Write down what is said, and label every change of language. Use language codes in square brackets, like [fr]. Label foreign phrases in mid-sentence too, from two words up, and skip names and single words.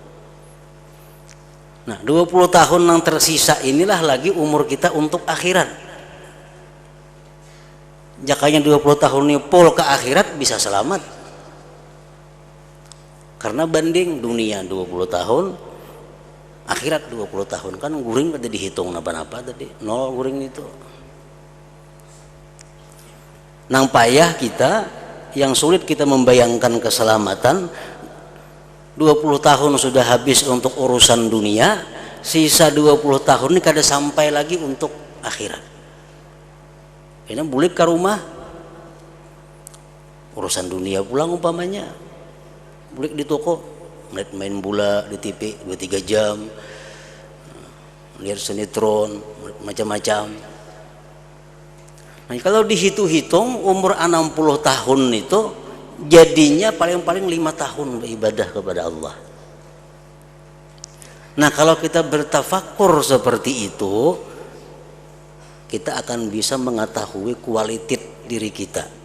[id] Nah, 20 tahun yang tersisa inilah lagi umur kita untuk akhirat. Jakanya 20 tahun ini full ke akhirat bisa selamat. Karena banding dunia 20 tahun, akhirat 20 tahun. Kan guring tadi dihitung napa-napa tadi, 0 guring itu. Nang payah kita, yang sulit kita membayangkan keselamatan, 20 tahun sudah habis untuk urusan dunia, sisa 20 tahun ini kada sampai lagi untuk akhirat. Ini bulik ke rumah, urusan dunia pulang umpamanya, bulik di toko, main bola di TV 2-3 jam, lihat sinetron macam-macam. Nah, kalau dihitung-hitung umur 60 tahun itu jadinya paling-paling 5 tahun beribadah kepada Allah. Nah, kalau kita bertafakur seperti itu, kita akan bisa mengetahui kualitas diri kita.